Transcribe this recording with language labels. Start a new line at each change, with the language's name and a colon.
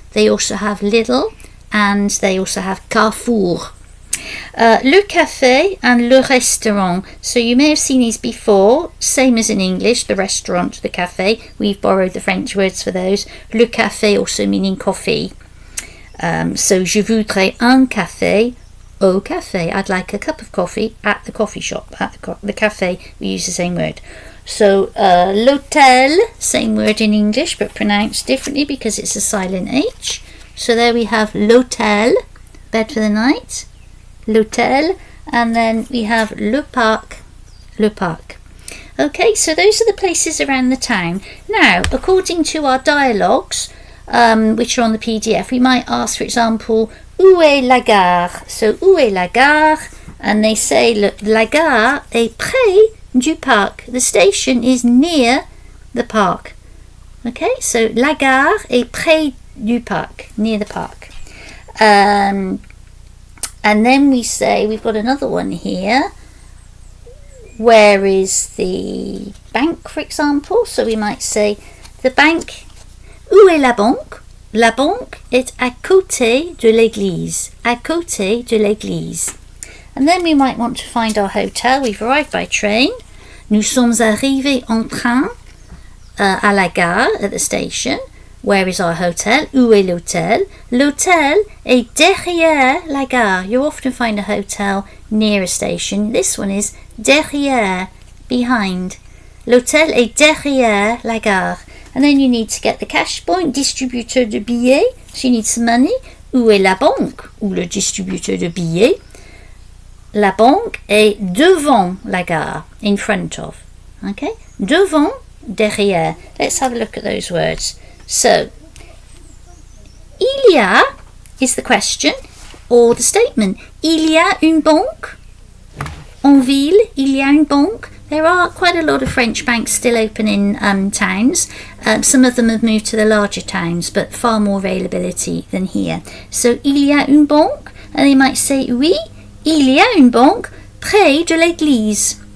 English: They also have Lidl, and they also have Carrefour. Le café and le restaurant. So you may have seen these before, same as in English, the restaurant, the café. We've borrowed the French words for those. Le café also meaning coffee.
French: So je voudrais un café au café.
English: I'd like a cup of coffee at the coffee shop. At the café, we use the same word. So l'hôtel, same word in English, but pronounced differently because it's a silent H. So there we have l'hôtel, bed for the night. L'hôtel, and then we have le parc. Okay, so those are the places around the town. Now, according to our dialogues, which are on the PDF, we might ask, for example,
French: où est la gare? So, où est la gare?
English: And they say,
French: la gare est près du parc.
English: The station is near the park. Okay, so
French: la gare est près
English: du parc, near the park. And then we say, we've got another one here. Where is the bank, for example? So we might say, the bank,
French: où est la banque? La banque est à côté de l'église. À côté de l'église.
English: And then we might want to find our hotel. We've arrived by train.
French: Nous sommes arrivés en train à la gare,
English: at the station. Where is our hotel?
French: Où est l'hôtel? L'hôtel est derrière la gare.
English: You often find a hotel near a station. This one is derrière, behind.
French: L'hôtel est derrière la gare.
English: And then you need to get the cash point, distributeur de billets. So you need some money.
French: Où est la banque? Ou le distributeur de billets. La banque est devant la gare,
English: in front of. Okay?
French: Devant, derrière.
English: Let's have a look at those words. So, il y a is the question or the statement.
French: Il y a une banque. En ville, il y a une banque.
English: There are quite a lot of French banks still open in towns. Some of them have moved to the larger towns, but far more availability than here.
French: So, il y a une banque.
English: And they might say,
French: oui, il y a une banque près de l'église.